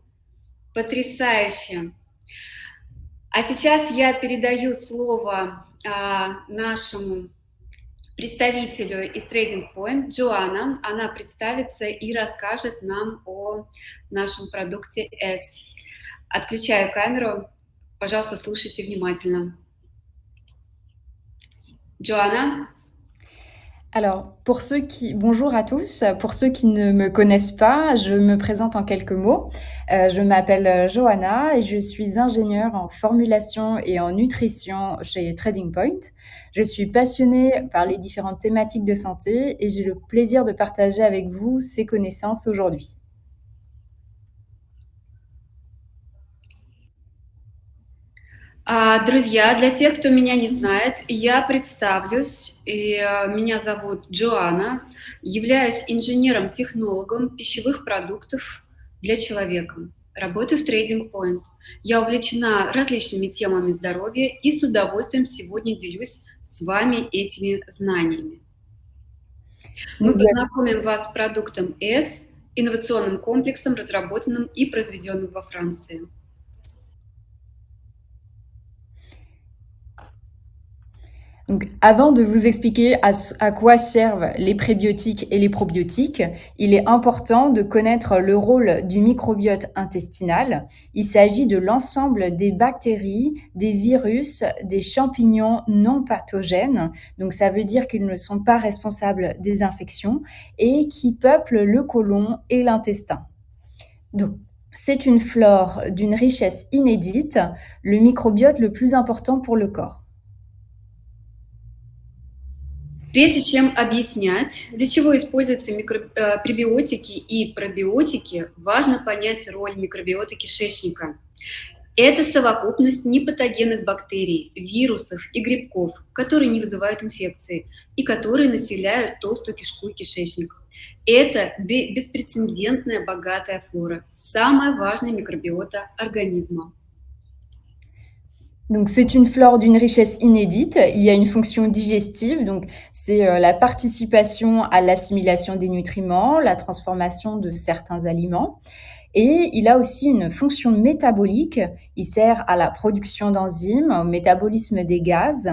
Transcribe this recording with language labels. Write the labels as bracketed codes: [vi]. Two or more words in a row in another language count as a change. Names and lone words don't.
[ru] Потрясающе! А сейчас я передаю слово нашему представителю из Trading Point, Джоанна. Она представится и расскажет нам о нашем продукте S. Отключаю камеру. Пожалуйста, слушайте внимательно. Joanna. [fr] Alors, bonjour à tous. Pour ceux qui ne me connaissent pas, je me présente en quelques mots. Je m'appelle Johanna et je suis ingénieure en formulation et en nutrition chez Trading Point. Je suis passionnée par les différentes thématiques de santé et j'ai le plaisir de partager avec vous ces connaissances aujourd'hui. [ru] Друзья, для тех, кто меня не знает, я представлюсь. Меня зовут Джоанна, являюсь инженером-технологом пищевых продуктов для человека. Работаю в Trading Point. Я увлечена различными темами здоровья и с удовольствием сегодня делюсь с вами этими знаниями. Мы познакомим вас с продуктом S, инновационным комплексом, разработанным и произведенным во Франции. [fr] Donc, avant de vous expliquer à quoi servent les prébiotiques et les probiotiques, il est important de connaître le rôle du microbiote intestinal. Il s'agit de l'ensemble des bactéries, des virus, des champignons non pathogènes. Donc, ça veut dire qu'ils ne sont pas responsables des infections et qui peuplent le côlon et l'intestin. Donc, c'est une flore d'une richesse inédite, le microbiote le plus important pour le corps. [ru] Прежде чем объяснять, для чего используются пребиотики и пробиотики, важно понять роль микробиота кишечника. Это совокупность непатогенных бактерий, вирусов и грибков, которые не вызывают инфекции и которые населяют толстую кишку и кишечник. Это беспрецедентная богатая флора, самая важная микробиота организма. [fr] Donc, c'est une flore d'une richesse inédite. Il y a une fonction digestive, donc c'est la participation à l'assimilation des nutriments, la transformation de certains aliments. Et il a aussi une fonction métabolique. Il sert à la production d'enzymes, au métabolisme des gaz.